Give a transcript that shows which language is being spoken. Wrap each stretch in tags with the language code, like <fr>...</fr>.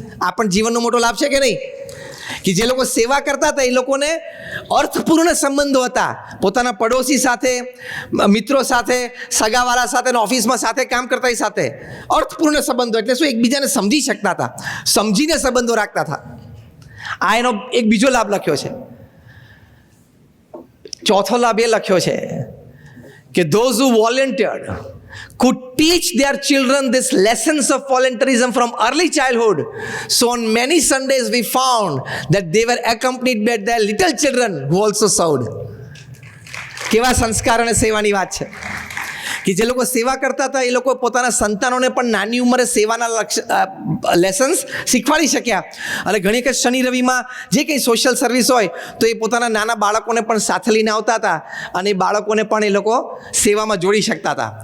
<gu>આ પણ જીવનનો મોટો લાભ છે કે નહીં? કે જે લોકો સેવા કરતા હતા એ લોકોને અર્થપૂર્ણ સંબંધો હતા પોતાના પડોશી સાથે, મિત્રો સાથે, સગાવાળા સાથે અને ઓફિસમાં સાથે કામ કરતા સાથે. અર્થપૂર્ણ સંબંધો એટલે શું? એકબીજાને સમજી શકતા હતા, સમજીને સંબંધો રાખતા હતા. આ એનો એક બીજો લાભ લખ્યો છે. ચોથો લાભ એ લખ્યો છે કે</gu> <en>those who volunteered could teach their children these lessons of volunteerism from early childhood. So on many Sundays we found that they were accompanied by their little children who also served.</en> <gu>કેવા સંસ્કાર અને સેવાની વાત છે કે જે લોકો સેવા કરતા હતા એ લોકો પોતાના સંતાનોને પણ નાની ઉંમરે સેવાના લેસન્સ શીખવાડી શક્યા. અને ઘણી વખત શનિ રવિમાં જે કંઈ સોશિયલ સર્વિસ હોય તો એ પોતાના નાના બાળકોને પણ સાથે લઈને આવતા હતા અને એ બાળકોને પણ એ લોકો સેવામાં જોડી શકતા હતા.</gu>